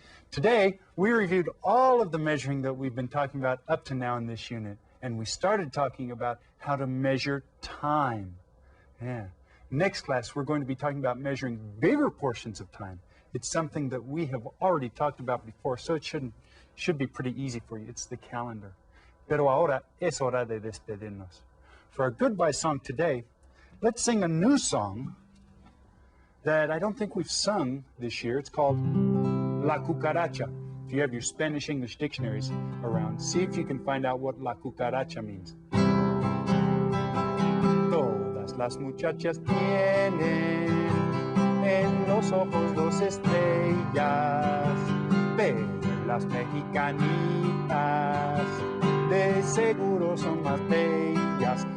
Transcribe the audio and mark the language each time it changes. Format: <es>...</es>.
<en>Today, we reviewed all of the measuring that we've been talking about up to now in this unit. And we started talking about how to measure time. Yeah. Next class, we're going to be talking about measuring bigger portions of time. It's something that we have already talked about before, so it should be pretty easy for you. It's the calendar.</en> <es>Pero ahora es hora de despedirnos.</es> <en>For our goodbye song today, let's sing a new song that I don't think we've sung this year. It's called La Cucaracha. If you have your Spanish-English dictionaries around, see if you can find out what La Cucaracha means.</en> <es>Todas las muchachas tienen en los ojos dos estrellas, pero las mexicanitas de seguro son más bellas.</es>